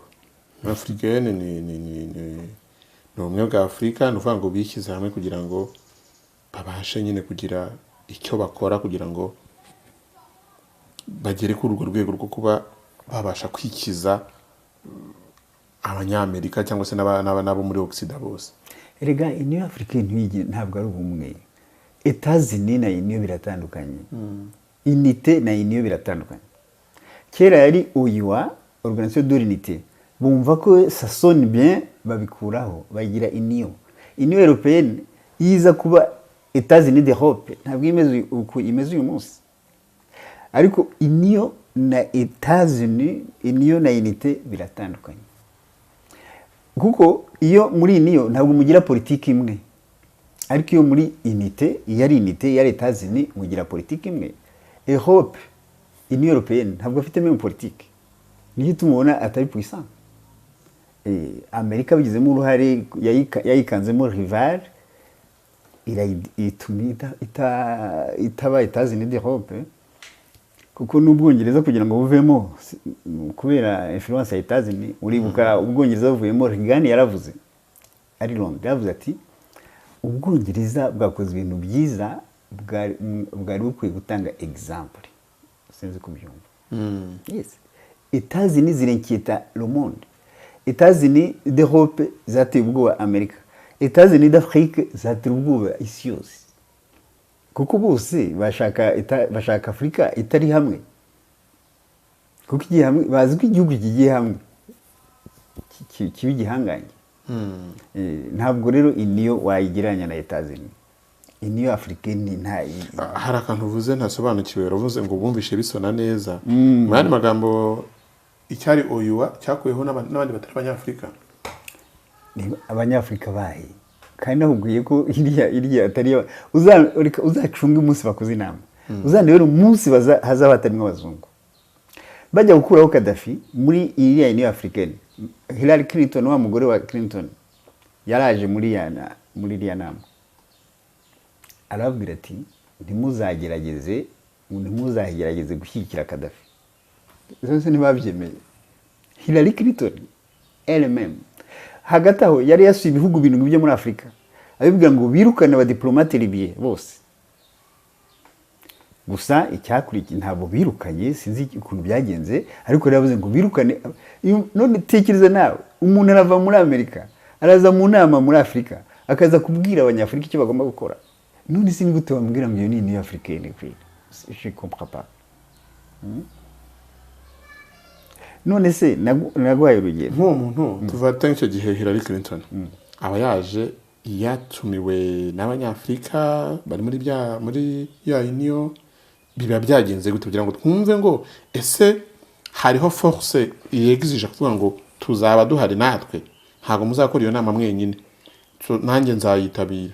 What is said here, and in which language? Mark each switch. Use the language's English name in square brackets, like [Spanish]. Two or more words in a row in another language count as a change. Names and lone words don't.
[Kinyarwanda] Africaine ni ubumwe bwa Afurika, ni uvuga ngo bishyize hamwe kugira ngo babashe nyine kugira icyo bakora kugira ngo bagere kuri urwo rwego rwo kuba babasha kwikiza abanyamerika cyangwa se n'abo muri Occident bose. Erega Union Africaine ntabwo ari ubumwe. Etats-Unis na Union biratandukanye. Unité na Union biratandukanye. Kera yari OUA, [French] Organisation de l'Unité. [Kinyarwanda] Bumva ko [French] ça sonne bien, [Kinyarwanda] babikuraho bagira Union. Union Européenne yiza kuba Etats-Unis d'Europe, ntabwo imeze uyu munsi. Ariko Union na Etats-Unis, Union na Unité biratandukanye. Kuko iyo muri Union ntabwo mugira politiki imwe. Ariko iyo muri Unité, yari Etats-Unis, mugira politiki imwe. Europe, Union Européenne ntabwo afite [French] même politique. [Kinyarwanda] Niyo tumubona atari puissant. Amerika bigizemo uruhare, yayikanzemo rival, itaba Etats-Unis d'Europe, kuko n'Ubwongereza kugira ngo buvemo kubera influence ya Etats-Unis. Uribuka Ubwongereza buvuyemo, Reagan yaravuze ari Londres, yavuze ati Ubwongereza bwakoze ibintu byiza, bwari bukwiye gutanga example. Sinzi kubyumva. Yes. Etats-Unis zirenkita [French] le monde. [Kinyarwanda] Etats-Unis d'Europe zateye ubwoba Amerika. Etats-Unis d'Afrique zateye ubwoba isi yose. Kuko bose bashaka Afurika itari hamwe. Kuko igiye hamwe, bazi ko igihugu kigiye hamwe kiba igihanganye. Ntabwo rero Union wayigiranya na Etats-Unis. Union Africaine hari akantu uvuze ntasobanukiwe, uravuze ngo bumvishe bisona neza. Mu yandi magambo icyari OUA cyakuyeho n'abandi batari abanyafurika. Abanyafurika bahe kandi nahubwiye ko irya atari uzacunga umunsi bakoze inama. Uzandebera umunsi hazaba hatarimo abazungu. Bajya gukuraho Gaddafi muri iriya Union Africaine. Hillary Clinton, wa mugore wa Clinton, yaraje muri iriya nama. Arabwira ati ntimuzagerageze gushyigikira Gaddafi. Zose ntibabyemeye. Hillary Clinton elle-même hagati aho yari yasuye ibihugu bintu byo muri Afurika, abibwira ngo birukane abadiplomate libye bose. Gusa icyakurikiye ntabwo birukanye, sinzi ukuntu byagenze, ariko yavuze ngo birukane. None tekereza nawe, umuntu arava muri Amerika araza mu nama muri Afurika akaza kubwira abanyafurika icyo bagomba gukora. None sinzi gute bambwira ngo iyo ni Union Africaine kweli. [French] Je comprends pas. [Kinyarwanda] None se naguhaye urugero nk'uwo muntu tuvata icyo gihe Hillary Clinton aba yaje yatumiwe n'abanyafurika bari muri ya Union, biba byagenze gute kugira ngo twumve ngo ese hariho force yegizije kuvuga ngo tuzaba duhari natwe, ntabwo muzakora iyo nama mwenyine, nanjye nzayitabira.